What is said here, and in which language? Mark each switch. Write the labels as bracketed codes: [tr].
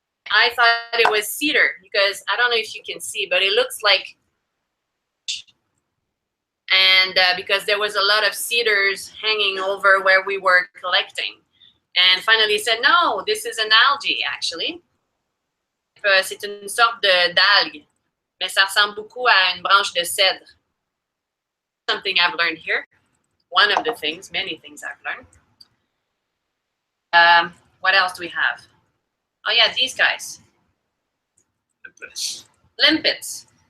[en] I thought it was cedar because I don't know if you can see, but it looks like. And because there was a lot of cedars hanging over where we were collecting. And finally he said, no, this is an algae actually. [fr] C'est une sorte d'algue, mais ça ressemble beaucoup à une branche de cèdre. [en] Something I've learned here. One of the things, many things I've learned. What else do we have? Oh yeah, these guys. Limpets.